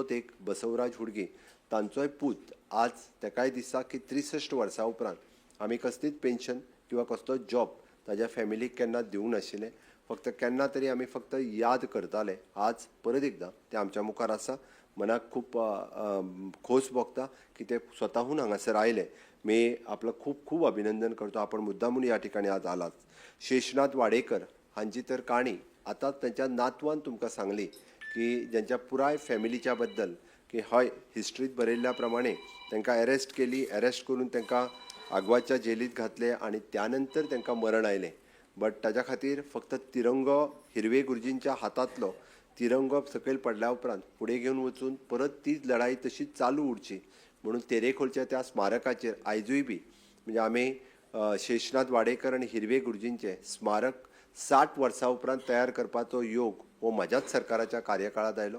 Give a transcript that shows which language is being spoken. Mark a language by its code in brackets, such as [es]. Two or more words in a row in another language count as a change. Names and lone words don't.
[kok] तातूंतलोच एक बसवराज हुडगी तांचोय पूत आज तेकाय दिसता की 63 वर्सां उपरांत आमी कसलीच पेन्शन किंवा कसलोच जॉब ताज्या फॅमिलीक केन्ना दिवंक नाशिल्ले. फक्त केन्ना तरी आमी फक्त याद करताले. आज परत एकदां ते आमच्या मुखार आसा. मनाक खूब खोस भोगता की ते स्वताहून हांगासर आयले. [mr] मी आपलं खूप खूप अभिनंदन करतो. आपण मुद्दामून या ठिकाणी आज आलात. [kok] शेषनाथ वाडेकर हांची तर काणी आतांच त्यांच्या नातवान तुमकां सांगली की ज्यांच्या पुराय फॅमिलीच्या बद्दल की हय हिस्ट्रीत बरयल्ल्या प्रमाणे तांकां अरेस्ट केली. अरेस्ट करून तांकां आग्वाच्या जेलींत घातले आणि त्यानंतर तांकां मरण आयलें. बट ताज्या खातीर फक्त तिरंगो हिरवे गुरुजींच्या हातांतलो तिरंगो सकयल पडल्या उपरांत फुडें घेवन वचून परत तीच लढाई तशीच चालू उरची म्हणून तेरेखोलच्या त्या स्मारकाचेर आयजूय बी म्हणजे आमी शेषनाथ वाडेकर आनी हिरवे गुरुजींचे स्मारक 60 वर्सां उपरांत तयार करपाचो योग हो म्हाज्याच सरकाराच्या कार्यकाळांत आयलो.